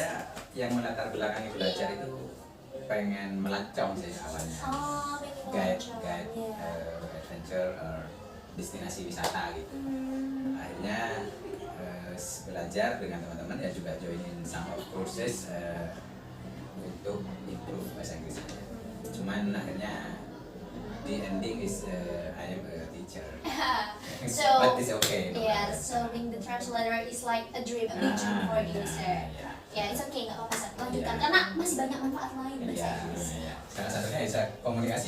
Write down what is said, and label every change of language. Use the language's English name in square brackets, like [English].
[Indonesian] Saya yang melatar belakangi belajar itu pengen melancong sih awalnya. Guide adventure or destinasi wisata gitu. Akhirnya belajar dengan teman-teman ya, juga joinin [English] some of courses [Indonesian] untuk improve bahasa Inggris. Cuman akhirnya [English] the ending is I am a teacher. So but it's okay. yeah, so being the translator learner is like a dream, a big dream for you, sir. [Indonesian] Ya, [English] it's okay, [Indonesian] nggak apa-apa, sir. Lanjutkan, karena masih banyak manfaat lain bahasa Inggris. Salah satunya bisa komunikasi